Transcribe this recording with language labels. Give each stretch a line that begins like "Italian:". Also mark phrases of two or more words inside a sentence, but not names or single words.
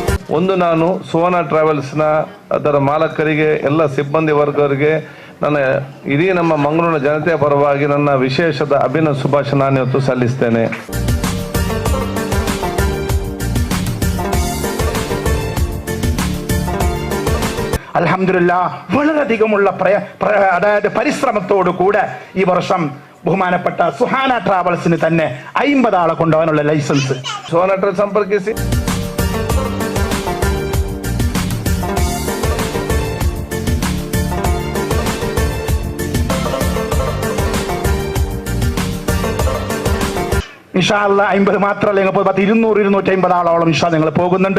Kannada: ಒಂದು ನಾನು ಸುವರ್ಣ ಟ್ರಾವೆಲ್ಸ್ನ ಅದರ ಮಾಲಕರಿಗೆ ಎಲ್ಲ ಸಿಬ್ಬಂದಿ ವರ್ಗವರಿಗೆ ನನ್ನ ಇಡೀ ನಮ್ಮ ಮಂಗಳೂರಿನ ಜನತೆಯ ಪರವಾಗಿ ನನ್ನ ವಿಶೇಷದ ಅಭಿನಂದನೆ ಶುಭಾಶಯ ನಾನು ಇವತ್ತು ಸಲ್ಲಿಸ್ತೇನೆ.
Malayalam: അൽഹംദുലില്ലാഹ് വളരെയധികമുള്ള അതായത് പരിശ്രമത്തോടു കൂടെ ഈ വർഷം ബഹുമാനപ്പെട്ട സുഹാന ട്രാവൽസിന് തന്നെ 50 ആളെ കൊണ്ടുപോകാനുള്ള ലൈസൻസ്
Kannada: ಸುವರ್ಣ ಟ್ರಾವೆಲ್ಸ್ ಸಂಪರ್ಕಿಸಿ.
Arabic: إن شاء الله
Malayalam: 50 മാത്രമല്ല, 200-250 ആളോളം ഇൻഷാ നിങ്ങൾ പോകുന്നുണ്ട്.